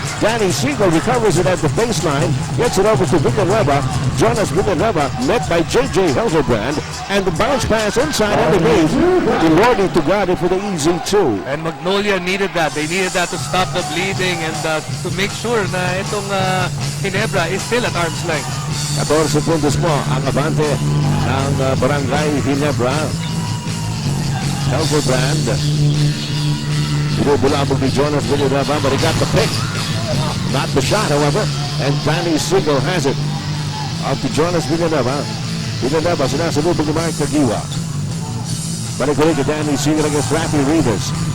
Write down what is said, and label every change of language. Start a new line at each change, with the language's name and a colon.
English: Danny Siegel recovers it at the baseline, gets it over to Villanueva. Jonas Villanueva met by J.J. Hildebrand, and the bounce pass inside underneath to Lordy Tugade for the easy 2. And Magnolia needed that. They needed that to stop the bleeding and to make sure
Filipino: na itong
English: Ginebra is still at arm's length.
Filipino: 14 puntos mo ang abante ng Barangay Ginebra. Hildebrand. Binubulabog ni Jonas Villanueva,
English: but he got the pick. Not the shot, however. And Danny Siegel has it. Out to Jonas Villanueva.
Filipino: Villanueva, sinasalubog ni Mike Kagiwa. Balik-ulit kay Danny Siegel against Rafi Rivas.